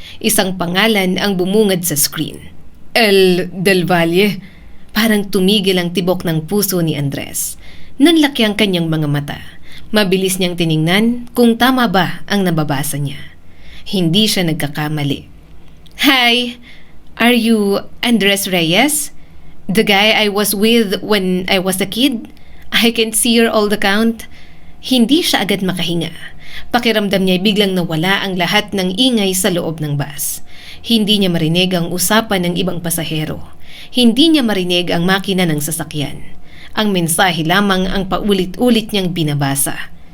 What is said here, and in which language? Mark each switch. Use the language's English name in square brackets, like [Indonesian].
[Filipino] Isang pangalan ang bumungad sa screen. El Del Valle. Parang tumigil ang tibok ng puso ni Andres. Nanlaki ang kanyang mga mata. Mabilis niyang tiningnan kung tama ba ang nababasa niya. Hindi siya nagkakamali. [English] "Hi, are you Andres Reyes? The guy I was with when I was a kid? I can see your old account." [Filipino] Hindi siya agad makahinga. Pakiramdam niya biglang nawala ang lahat ng ingay sa loob ng bus. Hindi niya marinig ang usapan ng ibang pasahero. Hindi niya marinig ang makina ng sasakyan. Ang mensahe lamang ang paulit-ulit niyang binabasa.